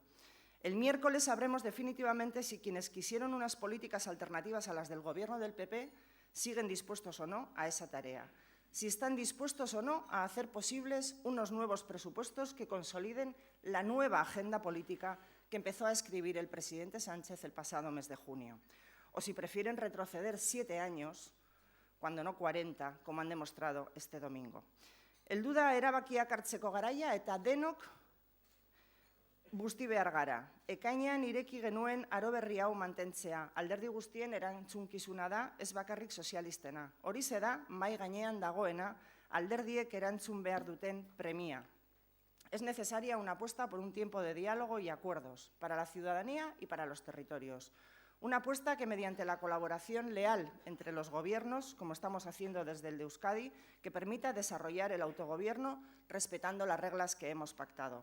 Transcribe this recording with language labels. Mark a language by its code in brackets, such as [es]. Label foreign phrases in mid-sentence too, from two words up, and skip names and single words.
[es] El miércoles sabremos definitivamente si quienes quisieron unas políticas alternativas a las del Gobierno del PP siguen dispuestos o no a esa tarea, si están dispuestos o no a hacer posibles unos nuevos presupuestos que consoliden la nueva agenda política que empezó a escribir el presidente Sánchez el pasado mes de junio, o si prefieren retroceder 7 años, cuando no 40, como han demostrado este domingo. [eu] Helduda erabakiak hartzeko garaia eta denok busti behar gara. Ekainean ireki genuen aro berri hau mantentzea. Alderdi guztien erantzunkizuna da, ez bakarrik sozialistena. Horixe da, mahai gainean dagoena, alderdiek erantzun behar duten premia. [es] Es necesaria una apuesta por un tiempo de diálogo y acuerdos para la ciudadanía y para los territorios. Una apuesta que mediante la colaboración leal entre los gobiernos, como estamos haciendo desde el de Euskadi, que permita desarrollar el autogobierno respetando las reglas que hemos pactado.